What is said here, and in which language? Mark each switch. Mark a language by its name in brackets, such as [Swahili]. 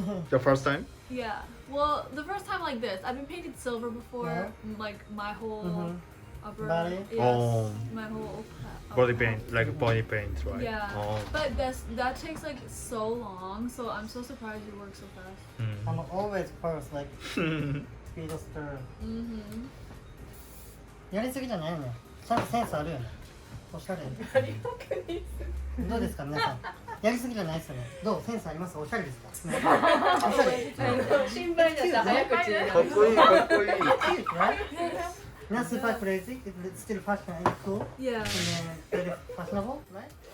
[English] The first time? Yeah. Well, the first time like this, I've been painted silver before, Yeah. like my whole upper Body? Yes, Oh. my whole Body upper paint, like body paint, right? Yeah. Oh. But that takes like so long, so I'm so surprised you work so fast. I'm always first, like speed stir. [Japanese] やりすぎじゃないよね。ちゃんとセンスあるよね。おしゃれ。ありがとうです。どうですか皆さん。やりすぎじゃないですよね。どうセンスあります？おしゃれですか？おしゃれ。心配だった早口で。かっこいいかっこいい。 [English] Cute, right? Not super crazy. It's still fashion and cool. Yeah. And then very fashionable, right?